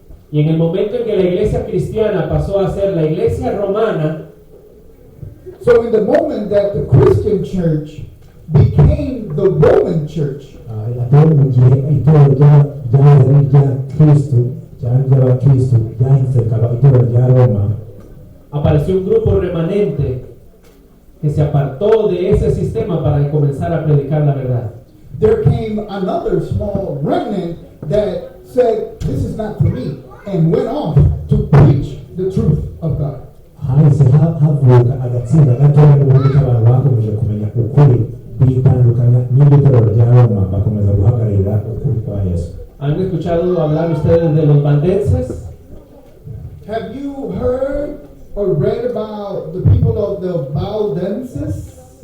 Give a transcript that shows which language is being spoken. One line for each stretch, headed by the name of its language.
Spanish: Y en el momento en que la iglesia cristiana pasó a ser la iglesia romana,
English: So in the moment that the Christian church became the Roman church,
Kinyarwanda: atari mu gihe itorero ryari ry'abakristo cyangwa ry'abakristo ryahise rikaba itorero rya Roma,
Spanish: apareció un grupo remanente que se apartó de ese sistema para comenzar a predicar la verdad.
English: there came another small remnant that said, this is not for me, and went off to preach the truth of God.
Kinyarwanda: hahise havuka agatsinda gatoya n'ubundi k'abantu bakomeje kumenya ukuri bitandukanya n'itorero rya Roma bakomeza guhagararira ukuri kwa Yesu.
Spanish: ¿Han escuchado hablar ustedes de los valdenses?
English: Have you heard or read about the people of the Valdenses?